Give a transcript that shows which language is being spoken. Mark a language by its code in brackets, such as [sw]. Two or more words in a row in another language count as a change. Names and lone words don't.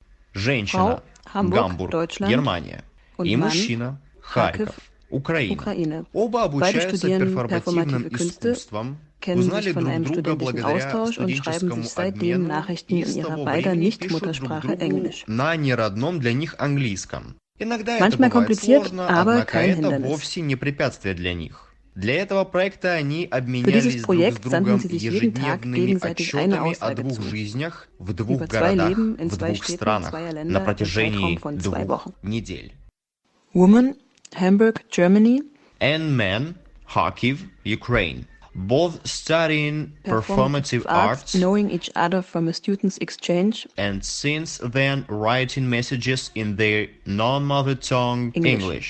[ru] Женщина, Hamburg, Гамбург, [de] Deutschland [ru] Германия. [de] und [ru] И [de] Mann, [ru] мужчина, Харьков, Kharkiv, Украина. [de] Ukraine. [ru] Оба [de] Beide [ru] обучаются [de] studieren [ru] перформативным [de] performative Künste, [ru] искусствам, [de] kennen sich [ru] узнали [de] von [ru] друг [de] einem [ru] друга [de] studentischen [ru] благодаря [de] Austausch und schreiben sich [ru] студенческому [de] seitdem [ru] обмену [de] Nachrichten [ru] и [de] in [ru] с [de] ihrer [ru] того [de] beider [ru] времени пишут друг [de] Nicht-Muttersprache [ru] другу [de] Englisch. [ru] на неродном для них английском. Иногда это [de] Manchmal [ru] бывает [de] kompliziert, [ru] сложно, [de] aber [ru] однако [de] kein [ru] это [de] Hindernis. [ru] вовсе не препятствие для них. Для этого проекта они [de] Für dieses [ru] обменялись друг с [de] Projekt sandten [ru] другом [de] sie sich jeden Tag [ru] ежедневными [de] gegenseitig eine [ru] отчетами о [de] Aussage 2 zu. [ru] жизнях в 2 [de] Über 2 [ru] городах, [de] Leben in [ru] в 2 [de] 2 Städten [ru] странах [de] zweier [ru] на [de] Länder im Zeitraum [ru] протяжении [de] von 2 [ru] 2 [de] Wochen. [ru] недель. [en] Woman, Hamburg, Germany. And men, Kharkiv, Ukraine. Both studying performative arts, knowing each other from a student's exchange, and since then writing messages in their non-mother tongue English.